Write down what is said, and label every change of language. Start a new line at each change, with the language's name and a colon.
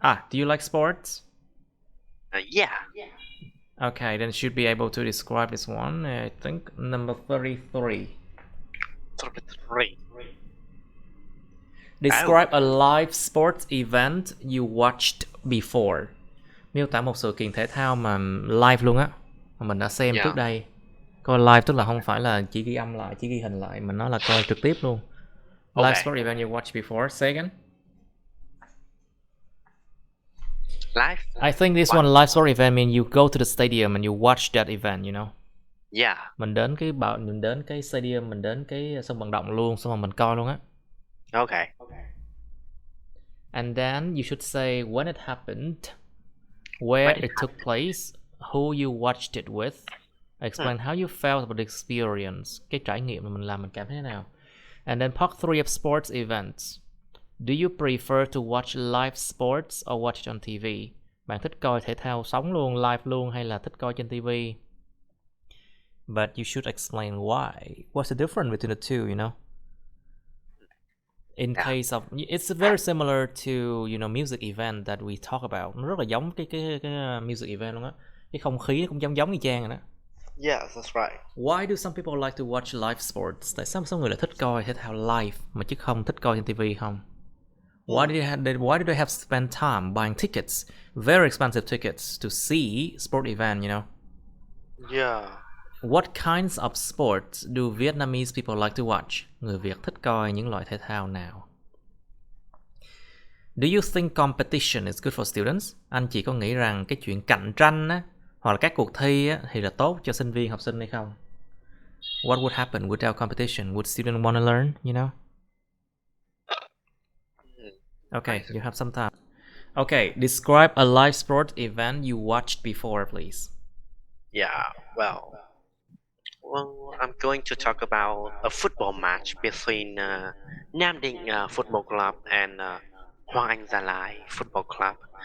English: Do you like sports? Yeah. Okay, then should be able to describe this one, I think. Number 33. 33. Describe a live sports event you watched before.
Vietnamese: Miêu tả một sự kiện thể thao mà live luôn á, mà mình đã xem trước đây. Coi live tức là không phải là chỉ ghi âm lại, chỉ ghi hình lại, mà nó là coi trực tiếp luôn.
English: Live sports event you watched before. Say again. Live? I think this one live sports event means you go to the stadium and you watch that event, you know. Yeah.
Vietnamese: Mình đến cái stadium, mình đến cái sân vận động luôn, xong rồi mình coi luôn á.
English: Okay. And then you should say when it happened, where it took place, who you watched it with. Explain how you felt about the experience.
Vietnamese: Cái trải nghiệm mà mình làm mình cảm thấy thế nào.
English: And then part 3 of sports events. Do you prefer to watch live sports or watch it on TV?
Vietnamese: Bạn thích coi thể thao sống luôn, live luôn, hay là thích coi trên TV?
English: But you should explain why. What's the difference between the two, you know? In case of, it's very similar to, music event that we talk about.
Vietnamese: Nó rất là giống cái music event luôn á. Cái không khí nó cũng giống y chang rồi đó.
English: Yeah, that's right. Why do some people like to watch live sports?
Vietnamese: Tại sao số người lại thích coi thể thao live mà chứ không thích coi trên TV không?
English: Why do they have spent time buying tickets, very expensive tickets to see sport event, you know? Yeah. What kinds of sports do Vietnamese people like to watch?
Vietnamese: Người Việt thích coi những loại thể thao nào?
English: Do you think competition is good for students?
Vietnamese: Anh chị có nghĩ rằng cái chuyện cạnh tranh á, hoặc là các cuộc thi á, thì là tốt cho sinh viên, học sinh hay không?
English: What would happen without competition? Would students want to learn, you know? Okay, you have some time. Okay, describe a live sport event you watched before, please. Yeah, well, I'm going to talk about a football match between Nam Định Football Club and Hoàng Anh Gia Lai Football Club.